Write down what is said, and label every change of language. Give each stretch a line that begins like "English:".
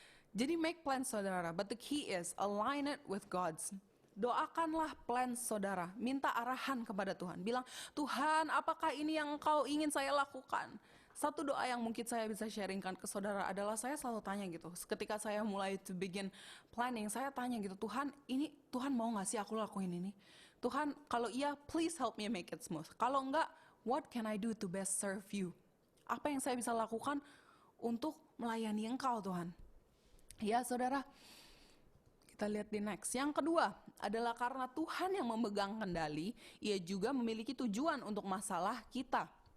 Indonesian: Jadi
English: make plan
Indonesian: saudara,
English: but the key is align it with God's.
Indonesian: Doakanlah plan saudara, minta arahan kepada Tuhan. Bilang, Tuhan apakah ini yang Engkau ingin saya lakukan? Satu doa yang mungkin saya bisa sharingkan ke saudara adalah saya selalu tanya gitu. Ketika saya mulai
English: to begin planning,
Indonesian: saya tanya gitu, Tuhan ini Tuhan mau gak sih aku lakuin ini? Tuhan kalau iya
English: please help me make it smooth.
Indonesian: Kalau enggak,
English: what can I do to best serve you?
Indonesian: Apa yang saya bisa lakukan untuk melayani Engkau Tuhan? Ya saudara, kita lihat di next. Yang kedua adalah karena Tuhan yang memegang kendali, Ia juga memiliki tujuan untuk masalah kita.